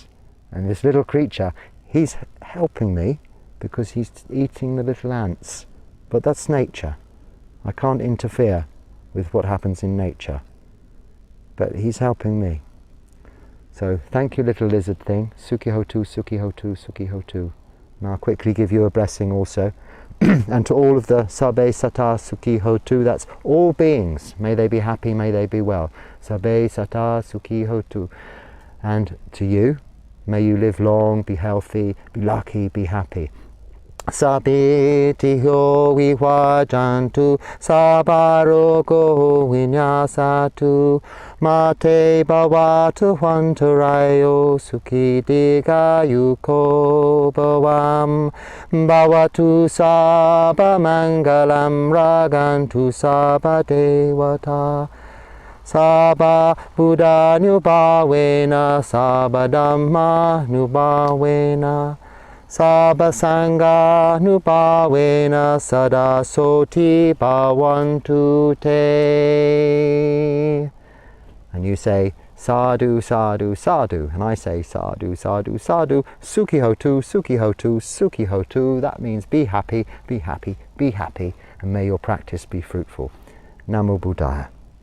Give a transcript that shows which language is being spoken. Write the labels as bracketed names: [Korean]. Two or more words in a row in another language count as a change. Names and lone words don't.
[English] And this little creature, he's helping me because he's eating the little ants, but that's nature. I can't interfere with what happens in nature, but he's helping me. So thank you, little lizard thing. [Pali] Sukhi hotu, sukhi hotu, sukhi hotu. [English] And I'll quickly give you a blessing also. And to all of the [Pali] Sabbe Sata Sukhi Hotu, [English] that's all beings, may they be happy, may they be well. [Pali] Sabbe Sata Sukhi Hotu. [English] And to you, may you live long, be healthy, be lucky, be happy. [Pali] Sabbe Tiho Vivajantu, Sabarogo Vinyasatu, Mate Bhavatu Vantarayo, Sukhi Digayuko Bhavam, Bhavatu Sabha Mangalam Ragantu Sabha Devata, Sabha Buddha Nubhavena, Sabha Dhamma Nubhavena, Sabha Sangha Nubhavena, Sada Soti Bhavantu Te. [English] And you say, [Pali] sadhu, sadhu, sadhu. [English] And I say, [Pali] sadhu, sadhu, sadhu. Sukhi hotu, sukhi hotu, sukhi hotu. [English] That means be happy, be happy, be happy. And may your practice be fruitful. [Pali] Namo Buddhaya.